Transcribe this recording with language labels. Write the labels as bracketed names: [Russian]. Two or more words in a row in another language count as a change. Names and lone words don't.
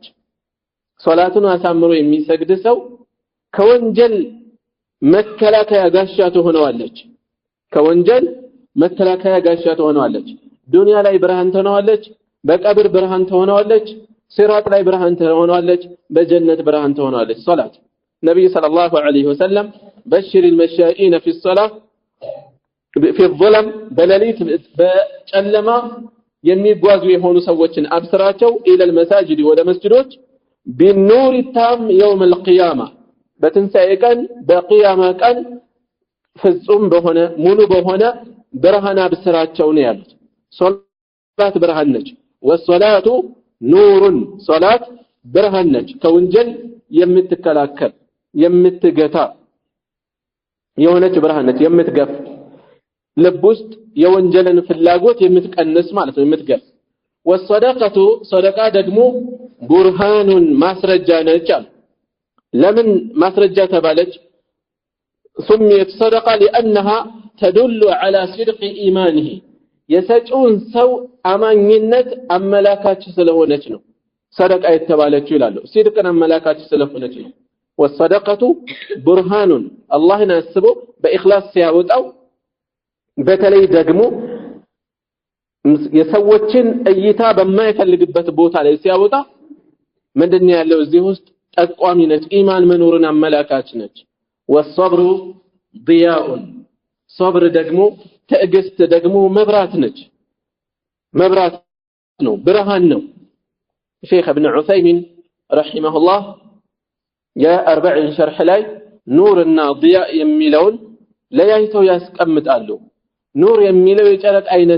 [Amharic] ሶላቱን አሳምሮ የሚሰግድ ሰው ከወንጀል መከላከያ ጋሻ ትሆነዋለች ከወንጀል መከላከያ ጋሻ ትሆነዋለች ዱንያ ላይ ብርሃን ትሆነዋለች በቀብር ብርሃን ትሆነዋለች ሲራጥ ላይ ብርሃን ትሆነዋለች በጀነት ብርሃን ትሆነዋለች ሶላት ነብዩ [Arabic] صلى الله عليه وسلم [Amharic] በሽር [Arabic] المشائين في الصلاه في الظلم [Amharic] በሌሊት በጨለማ የሚጓዙ የሆኑ ሰዎችን አብስራቸው [Arabic] الى المساجد [Amharic] ወደ መስጊዶች [Arabic] بالنور التام يوم القيامه [Amharic] በትንሳኤ ቀን በቂያማ ቀን ፍጹም በሆነ ሙሉ በሆነ ብርሃን አብስራቸው ነው ያሉት ሶላት ብርሃን ነች [Arabic] والصلاة نور [Amharic] ሶላት ብርሃን ነች ከወንጀል የምትከላከል የምትገታ የሆነች ብርሃን ነች የምትገፍ ልብ ውስጥ የወንጀልን ፍላጎት የምትቀንስ ማለት ነው የምትገፍ ወሰደቀቱ ሰደቃ ደግሞ ቡርሃኑን ማስረጃ ነች አሉ ለምን ማስረጃ ተባለች [Arabic] سميت صدقه لانها تدل على صدق ايمانه [Amharic] የሰጪውን ሰው አማኝነት አመላካች ስለሆነች ነው ሰደቃ የተባለችው ይላሉ ሲድቅን አመላካች ስለሆነች ነው [Arabic] والصدقة برهان [Amharic] አላህን አስቦ በእኽላስ ሲያወጣው በተለይ ደግሞ የሰዎችን እይታ በማይፈልግበት ቦታ ላይ ሲያወጣ ምንድነው ያለው እዚህ ውስጥ ጠቋሚ ነች ኢማን መኖርን አመላካች ነች [Arabic] والصبر ضياء [Amharic] صبر ደግሞ ትዕግስት ደግሞ መብራት ነች መብራት ነው ብርሃን ነው ሼክ ኢብኑ ዑሰይሚን ረሂመሁላህ የ40 ሸርህ ላይ ኑርና ضياء የሚለውን ለያይተው ያስቀምጣሉ ኑር የሚለው የጨረቃ አይነት